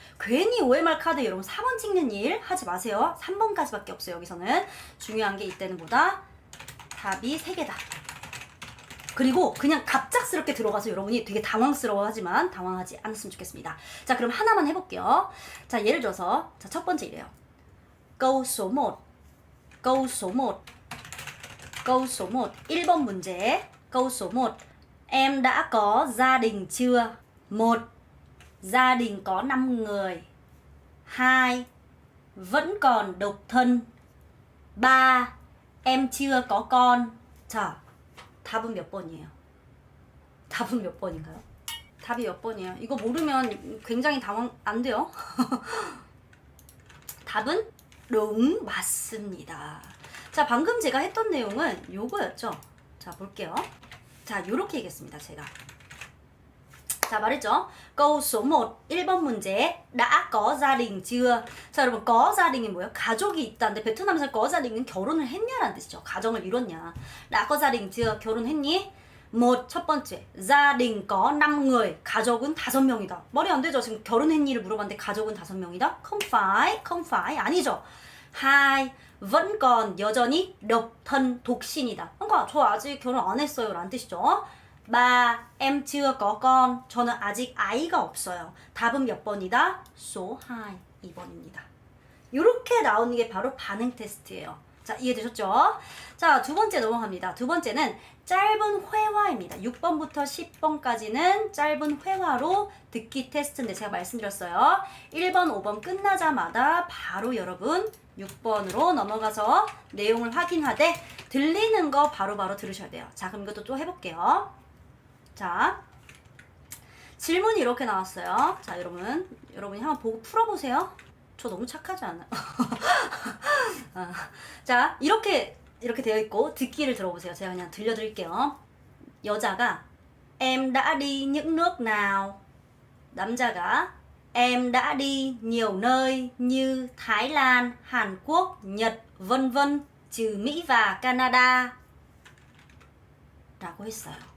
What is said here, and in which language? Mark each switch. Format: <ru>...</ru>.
<ko>괜히 OMR 카드 여러분 4번 찍는 일 하지 마세요. 3번까지밖에 없어요. 여기서는 중요한 게 이때는 뭐다? 답이 3개다. 그리고 그냥 갑작스럽게 들어가서 여러분이 되게 당황스러워하지만 당황하지 않았으면 좋겠습니다. 자, 그럼 하나만 해볼게요. 자, 예를 들어서 첫 번째 이래요.</ko> <vi>câu số 1 câu số 1 câu số 1</vi> <ko>1번 문제.</ko> <vi>câu số 1 Em đã có gia đình chưa? 1. Gia đình có 5 người. 2. Vẫn còn độc thân. 3. Em chưa có con.</vi> <ko>자, 답은 몇 번이에요? 답은 몇 번인가요? 답이 몇 번이에요? 이거 모르면 굉장히 당황 안 돼요. 답은 đúng 맞습니다. 자, 방금 제가 했던 내용은 요거였죠. 자, 볼게요. 자, 요렇게 얘기했습니다, 제가.</ko> <vi>자, 말했죠. câu số 1,</vi> <ko>1번 문제.</ko> <vi>đã có gia đình chưa?</vi> <ko>자, 여러분,</ko> <vi>có gia đình</vi> <ko>이 뭐예요? 가족이 있다는데 베트남에서 có gia đình 은 결혼을 했냐라는 뜻이죠. 가정을 이뤘냐.</ko> <vi>đã có gia đình chưa?</vi> <ko>결혼했니? 첫 번째.</ko> <vi>gia đình có 5 người.</vi> <ko>가족은 5명이다.</ko> <vi>말이 안 되죠.</vi> <ko>지금 결혼했니를 물어봤는데 가족은 5명이다?</ko> <vi>không phải.</vi> <ko>아니죠.</ko> <vi>2. vẫn còn 여전히 độc thân 독신이다.</vi> <ko>그러니까 저 아직 결혼 안 했어요 라는 뜻이죠.</ko> <vi>3. em chưa có con.</vi> <ko>저는 아직 아이가 없어요. 답은 몇 번이다?</ko> <vi>số 2.</vi> <ko>2번입니다. 이렇게 나오는 게 바로 반응 테스트예요. 자, 이해되셨죠? 자, 두 번째 넘어갑니다. 두 번째는 짧은 회화입니다. 6번부터 10번까지는 짧은 회화로 듣기 테스트인데 제가 말씀드렸어요. 1번, 5번 끝나자마자 바로 여러분 6번으로 넘어가서 내용을 확인하되 들리는 거 바로바로 들으셔야 돼요. 자, 그럼 이것도 또 해볼게요. 자, 질문이 이렇게 나왔어요. 자, 여러분이 한번 보고 풀어보세요. 저 너무 착하지 않아요? 자, 이렇게 되어 있고 듣기를 들어보세요. 제가 그냥 들려드릴게요.</ko> <vi>여자가 Em đã đi những nước nào? 남자가 Em đã đi nhiều nơi như Thái Lan, Hàn Quốc, Nhật, vân vân, trừ Mỹ và Canada</vi> <ko>라고 했어요.</ko>